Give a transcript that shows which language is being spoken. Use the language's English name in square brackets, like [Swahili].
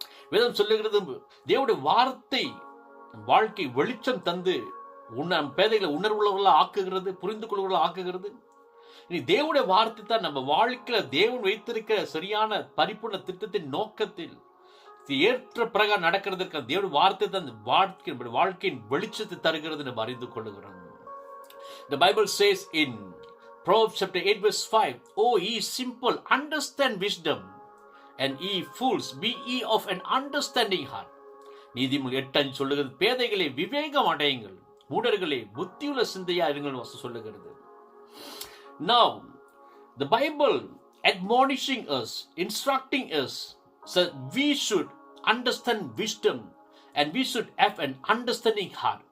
[Tamil] வேதம் சொல்லுகிறது, தேவனுடைய வார்த்தை வாழ்க்கை வெளிச்சம் தந்து பேதைகளை உணர்வுள்ளவர்களாக ஆக்குகிறது, புரிந்து கொள்வர்களாக ஆக்குகிறது. இனி தேவனுடைய வார்த்தை தான் நம்ம வாழ்க்கையில தேவன் வைத்திருக்கிற சரியான பரிபூர்ண திட்டத்தின் நோக்கத்தில் ஏற்ற பிரகாரம் நடக்கிறதுக்கு தேவனுடைய வார்த்தை தான் வாழ்க்கையின் வெளிச்சத்தை தருகிறது நம்ம அறிந்து கொள்ளுகிறோம். [English] The Bible says in Proverbs chapter 8 verse 5, "O ye simple, understand wisdom, and ye fools, be ye of an understanding heart." [Tamil] நீதிமொழி 8 சொல்லுகிறது, பேதைகளை விவேகம் அடையுங்கள், மூடர்களே புத்தியுள்ள சிந்தையா இருங்கள் சொல்லுகிறது. [English] Now the Bible admonishing us, instructing us, so we should understand wisdom and we should have an understanding heart.